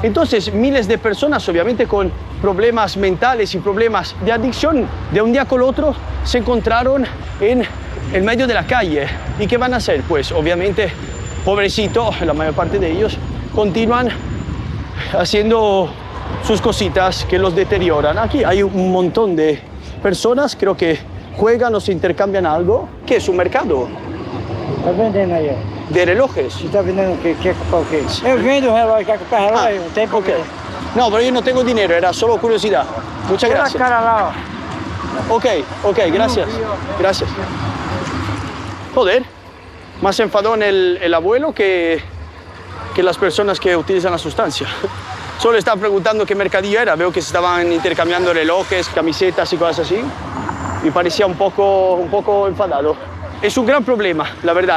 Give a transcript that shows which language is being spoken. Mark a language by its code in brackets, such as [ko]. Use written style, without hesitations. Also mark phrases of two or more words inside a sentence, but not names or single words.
[es] Entonces miles de personas, obviamente con problemas mentales y problemas de adicción, de un día con el otro se encontraron en el medio de la calle. ¿Y qué van a hacer? Pues obviamente, pobrecito, la mayor parte de ellos continúan haciendo sus cositas que los deterioran. Aquí hay un montón de personas, creo que juegan o se intercambian algo. ¿Qué es un mercado? [pt] Tá vendendo aí, ó. [es] De relojes. [pt] Você tá vendendo o quê? Quer comprar o quê? Eu vendo o relógio, quer comprar relógio? Não tem Ok. problema. [es] No, pero yo no tengo dinero, era solo curiosidad. Muchas [pt] Olha a [es] gracias. [pt] cara lá, ó. [es] Ok, gracias. Gracias. Joder, más enfadón el abuelo que las personas que utilizan la sustancia. Solo estaba preguntando qué mercadillo era. Veo que se estaban intercambiando relojes, camisetas y cosas así. Y parecía un poco enfadado. Es un gran problema, la verdad.